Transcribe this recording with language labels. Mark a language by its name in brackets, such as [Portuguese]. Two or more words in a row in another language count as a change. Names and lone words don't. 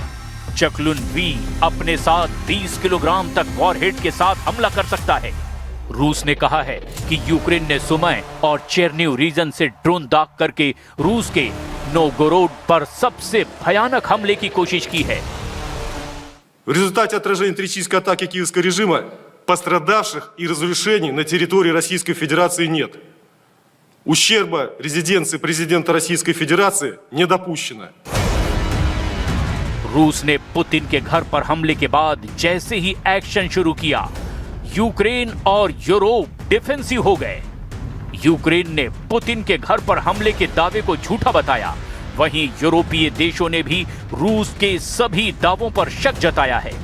[Hindi] चकलुन वी अपने साथ 20 किलोग्राम तक वॉरहेड के साथ हमला कर सकता है। रूस ने कहा है कि यूक्रेन ने सुमय और चेरनिव रीजन से ड्रोन दाग करके रूस के नोवगोरोड पर सबसे भयानक हमले की कोशिश की है। [Russian] В результате отражения террористической атаки киевского режима пострадавших и разрушений на территории Российской Федерации нет. Ущерба резиденции президента Российской Федерации не допущено. [Hindi] रूस ने पुतिन के घर पर हमले के बाद जैसे ही एक्शन शुरू किया, यूक्रेन और यूरोप डिफेंसिव हो गए। यूक्रेन ने पुतिन के घर पर हमले के दावे को झूठा बताया, वहीं यूरोपीय देशों ने भी रूस के सभी दावों पर शक जताया है।